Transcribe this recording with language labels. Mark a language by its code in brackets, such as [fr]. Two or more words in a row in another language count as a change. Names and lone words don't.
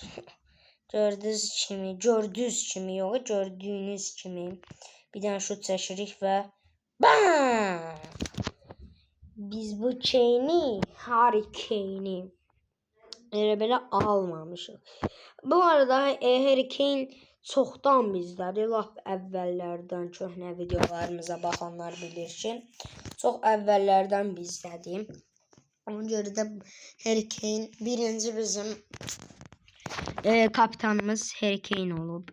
[tr] Gördüğünüz kimi bir tane şut çekirik ve bam! [az] Biz bu Harry Kane'i böyle almamışıq. Bu arada Harry Kane çoxdan bizdədir. Lap əvvəllərdən köhnə videolarımıza baxanlar bilir ki, çox əvvəllərdən bizdədir. Ona görə də Harry Kane birinci bizim kapitanımız Harry Kane olub.